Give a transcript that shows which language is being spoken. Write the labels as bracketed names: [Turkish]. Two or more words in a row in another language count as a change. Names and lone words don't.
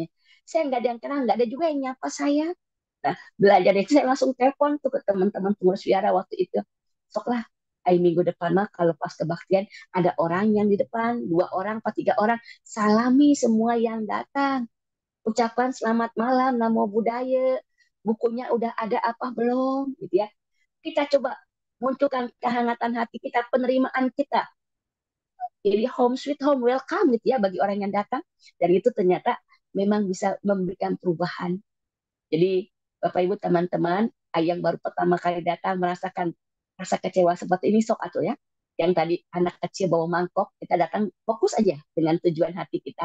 [Indonesian] Saya nggak ada yang kenal, nggak ada juga yang nyapa saya. Nah, belajar itu saya langsung telepon tuh ke teman-teman pengurus wihara waktu itu. Soklah, minggu depan mah kalau pas kebaktian ada orang yang di depan, 2 orang atau 3 orang, salami semua yang datang. Ucapan selamat malam, [Pali] namo buddhaya, [Indonesian] bukunya udah ada apa belum, gitu ya. Kita coba munculkan kehangatan hati kita, penerimaan kita. Jadi [English] home sweet home, [Indonesian] welcome gitu ya bagi orang yang datang. Dan itu ternyata memang bisa memberikan perubahan. Jadi Bapak Ibu teman-teman, yang baru pertama kali datang merasakan rasa kecewa seperti ini, sok atau ya. Yang tadi anak kecil bawa mangkok, kita datang fokus aja dengan tujuan hati kita.